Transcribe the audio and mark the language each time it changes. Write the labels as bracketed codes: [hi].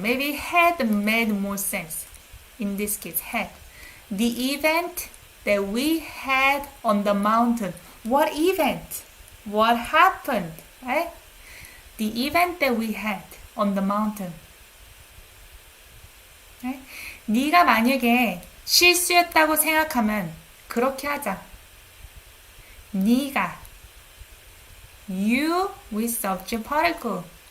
[en] Maybe had made more sense. In this case, had. The event that we had on the mountain. What event? What happened? Right? The event that we had on the mountain. Right? [ko] 네가 만약에 실수였다고 생각하면 그렇게 하자. [en] 네가 you with subject particle.